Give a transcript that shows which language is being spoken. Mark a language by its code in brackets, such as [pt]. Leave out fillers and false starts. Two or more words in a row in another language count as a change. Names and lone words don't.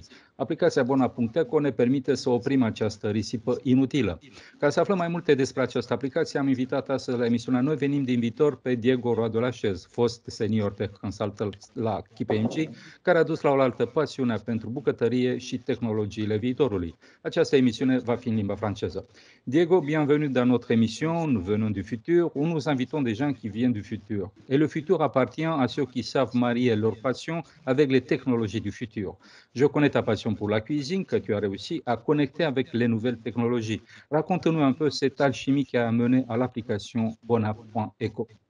[ro] Aplicația Bonap.eco ne permite să oprim această risipă inutilă. Ca să aflăm mai multe despre această aplicație, am invitat astăzi la emisiunea Noi venim din viitor pe Diego Roa de la Chez, fost [en] senior tech consultant [ro] la KPMG, care a dus la oaltă pasiunea pentru bucătărie și tehnologiile viitorului. Această emisiune va fi în limba franceză. [fr] Diego, bienvenue dans notre émission Nous venons du futur, où nous invitons des gens qui viennent du futur. Et le futur appartient à ceux qui savent marier leur passion avec les technologies du futur. Je connais ta passion pour la cuisine, que tu as réussi à connecter avec les nouvelles technologies. Raconte-nous un peu cette alchimie qui a amené à l'application Bonap.eco.